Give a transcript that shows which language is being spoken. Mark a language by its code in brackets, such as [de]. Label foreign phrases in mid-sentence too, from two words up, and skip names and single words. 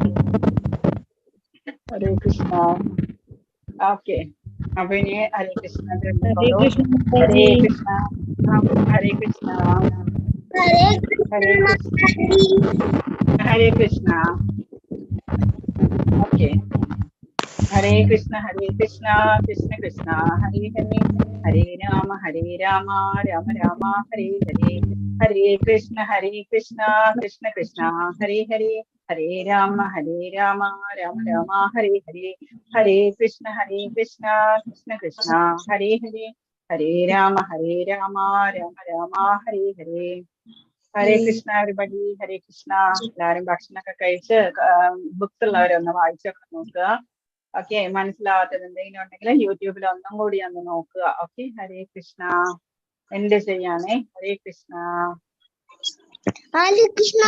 [sa] ഹരേ കൃഷ്ണ. [ml] ഓക്കെ, അപ്പൊ ഇനി [sa] ഹരേ കൃഷ്ണ. ഹരേ കൃഷ്ണ. ഹരേ കൃഷ്ണ. ഹരേ കൃഷ്ണ. ഹരേ കൃഷ്ണ. ഓക്കെ. ഹരേ കൃഷ്ണ. ഹരേ കൃഷ്ണ. കൃഷ്ണ കൃഷ്ണ ഹരേ ഹരേ. ഹരേ രാമ രാമ രാമ ഹരേ ഹരേ. ഹരേ കൃഷ്ണ. ഹരേ കൃഷ്ണ. കൃഷ്ണ കൃഷ്ണ ഹരേ ഹരേ. ഹരേ രാമ രാമ രാമ ഹരേ ഹരേ. ഹരേ കൃഷ്ണ. ഹരേ കൃഷ്ണ. കൃഷ്ണ കൃഷ്ണ ഹരേ ഹരേ. ഹരേ രാമ രാമ രാമ ഹരേ ഹരേ. ഹരേ കൃഷ്ണ എവരിബഡി. ഹരേ കൃഷ്ണ. [ml] എല്ലാവരും ഭക്ഷണമൊക്കെ കഴിച്ച് ബുക്സ് ഉള്ളവരൊന്ന് വായിച്ചൊക്കെ നോക്കുക. ഓക്കെ, മനസ്സിലാവാത്തത് എന്തെങ്കിലും ഉണ്ടെങ്കിൽ യൂട്യൂബിൽ ഒന്നും കൂടി ഒന്ന് നോക്കുക. [sa] ഓക്കെ, ഹരേ കൃഷ്ണ. [ml] എന്റെ ചെയ്യാനേ. [sa] ഹരേ കൃഷ്ണ. ഹരേ കൃഷ്ണ.